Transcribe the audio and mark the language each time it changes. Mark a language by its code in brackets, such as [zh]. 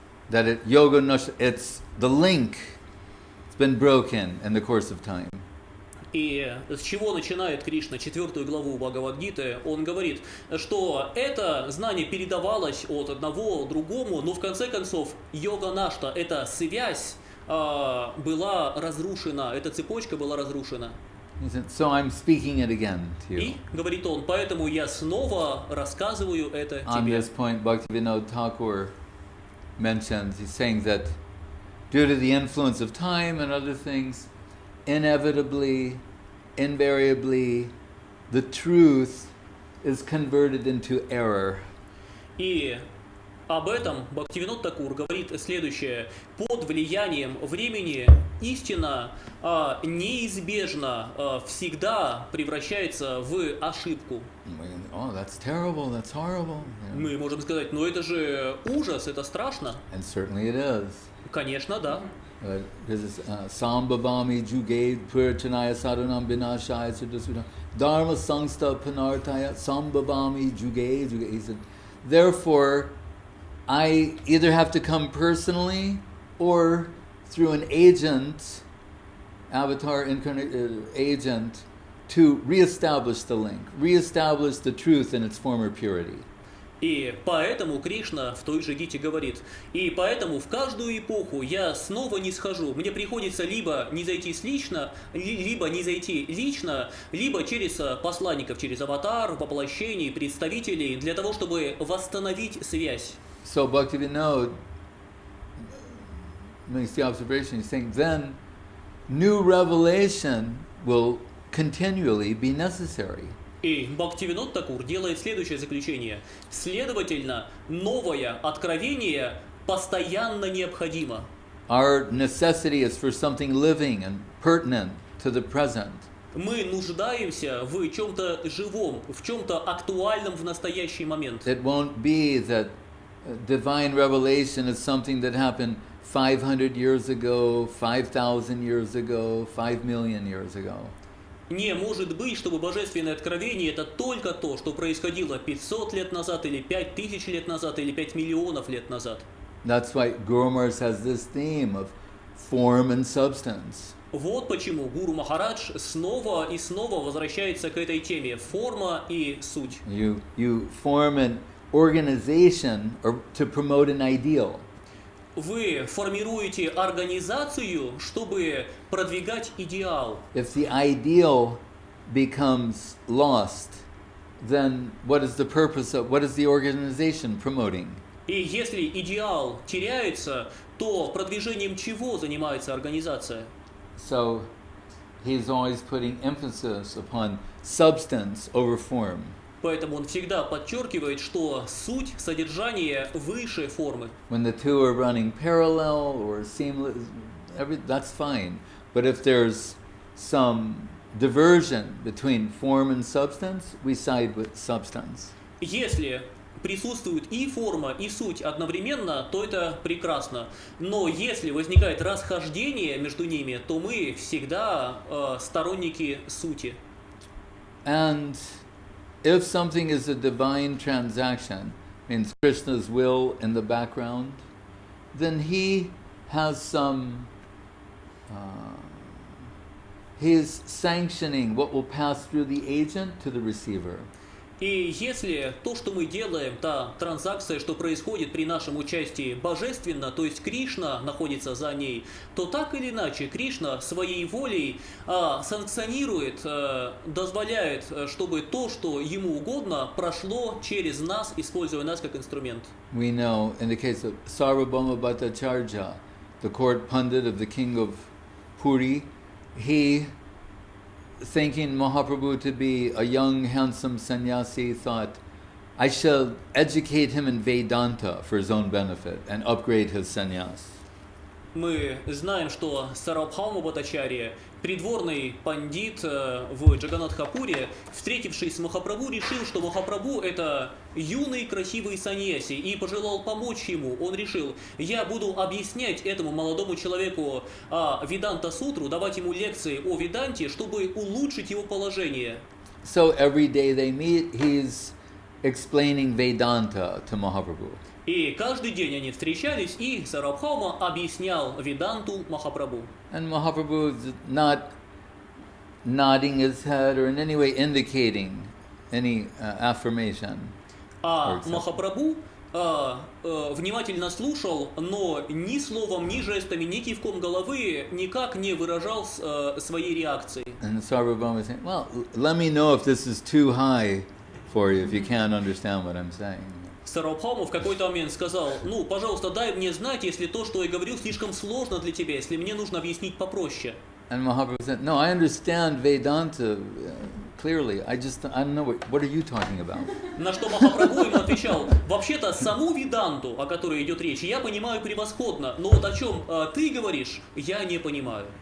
[en] That yoga nashta, it's the link. It's been broken in the course of time. [ru] И с чего начинает Кришна 4 главу Бхагавад-гиты? Он говорит, что это знание передавалось от одного к другому, но в конце концов йога-нашта, эта связь была разрушена, эта цепочка была разрушена. [en] So I'm speaking it again to you. [ru] И, говорит он, поэтому я снова рассказываю это [en] On [ru] тебе. [en] this point, Bhaktivinoda Thakur mentions, he's saying that due to the influence of time and other things, inevitably, invariably, the truth is converted into error. [ru] И об этом Бхактивинод Такур говорит следующее. Под влиянием времени истина неизбежно всегда превращается в ошибку. [en] Oh, that's terrible, that's horrible. [ru] Мы можем сказать, но это же ужас, это страшно. [en] And certainly it is. [ru] Конечно, да. [en] This is [sa] Sambhavami Juge Purchanaya Sadhanam Vinashaya Siddhasudha Dharma Sangsta Panartaya Sambhavami Juge. [en] He said, therefore, I either have to come personally or through an agent, avatar incarnate agent, to reestablish the link, reestablish the truth in its former purity. [ru] И поэтому Кришна в той же гите говорит, и поэтому в каждую эпоху я снова не схожу. Мне приходится либо не зайти либо не зайти лично, либо через посланников, через аватар, воплощений, представителей, для того, чтобы восстановить связь. [en] So Bhaktivinoda makes the observation, he's saying, then new revelation will continually be necessary. [ru] И Бхактивинод Такур делает следующее заключение. Следовательно, новое откровение постоянно необходимо. [en] Our necessity is for something living and pertinent to the present. [ru] Мы нуждаемся в чем-то живом, в чем-то актуальном в настоящий момент. [en] It won't be that divine revelation is something that happened 500 years ago, 5,000 years ago, 5 million years ago. [ru] Не может быть, чтобы божественное откровение это только то, что происходило 500 лет назад, или 5000 лет назад, или 5 миллионов лет назад. [en] That's why Guru Maharaj has this theme of form and substance. [ru] Вот почему Гуру Махарадж снова и снова возвращается к этой теме форма и суть. [en] You form an organization or to promote an ideal. [ru] Вы формируете организацию, чтобы продвигать идеал. [en] If the ideal becomes lost, then what is the purpose of, what is the organization promoting? [ru] И если идеал теряется, то продвижением чего занимается организация? [en] So he's always putting emphasis upon substance over form. [ru] Поэтому он всегда подчеркивает, что суть, содержание выше формы. [en] When the two are running parallel or seamless, that's fine. But if there's some diversion between form and substance, we side with substance. [ru] Если присутствует и форма, и суть одновременно, то это прекрасно. Но если возникает расхождение между ними, то мы всегда сторонники сути. [en] And if something is a divine transaction, means Krishna's will in the background, then he has some he's sanctioning what will pass through the agent to the receiver. [ru] И если то, что мы делаем, та транзакция, что происходит при нашем участии, божественно, то есть Кришна находится за ней, то так или иначе Кришна своей волей санкционирует, дозволяет, чтобы то, что ему угодно, прошло через нас, используя нас как инструмент. [en] We know in the case of Sarvabhauma Bhattacharya, the court pundit of the king of Puri, he, thinking Mahaprabhu to be a young, handsome sannyasi, thought, I shall educate him in Vedanta for his own benefit and upgrade his sannyas. [ru] Мы знаем, что Сарвабхаума Бхаттачарья, придворный пандит в Джаганатхапуре, встретившись с Махапрабху, решил, что Махапрабху это юный красивый саньяси и пожелал помочь ему. Он решил, я буду объяснять этому молодому человеку Веданта Сутру, давать ему лекции о Веданте, чтобы улучшить его положение. [en] So every day they meet, he's explaining Vedanta to Mahaprabhu. [ru] И каждый день они встречались, и Сарвабхаума объяснял Веданту Махапрабху. [en] And Mahaprabhu is not nodding his head or in any way indicating any affirmation. [ru] А Махапрабху внимательно слушал, но ни словом, ни жестами, ни кивком головы никак не выражал своей реакции. [en] And Sarvabhauma is saying, well, let me know if this is too high for you, if you can't understand what I'm saying. [ru] Сарвабхаума в какой-то момент сказал, ну, пожалуйста, дай мне знать, если то, что я говорю, слишком сложно для тебя, если мне нужно объяснить попроще. [en] And Mahaprabhu said, no, I understand Vedanta clearly. I don't know, what are you talking about? [ru] На что Махапрабху ему отвечал, вообще-то саму Веданту, о которой идет речь, я понимаю превосходно, но вот о чем ты говоришь, я не понимаю.